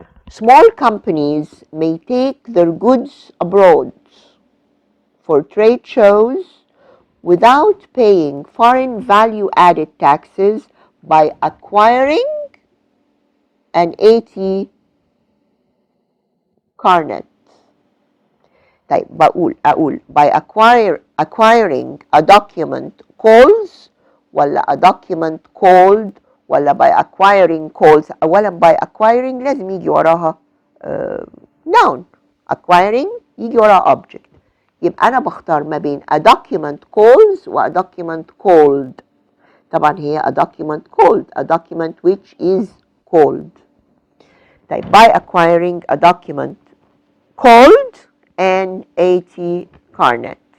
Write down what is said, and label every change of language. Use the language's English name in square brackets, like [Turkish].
[English] Small companies may take their goods abroad for trade shows without paying foreign value-added taxes by acquiring an AT carnet. [Arabic] طيب أقول [English] by acquiring a document calls [Arabic] ولا [English] a document called ولا by acquiring calls. [Arabic] أولا [English] by acquiring [Arabic] لازم يجي وراها noun. [English] acquiring [Arabic] يجي وراها [English] object. [Arabic] يبقى أنا بختار ما بين [English] a document calls و a document called. [Arabic] طبعا هي [English] a document called, a document which is called. طيب by acquiring a document called an AT carnet.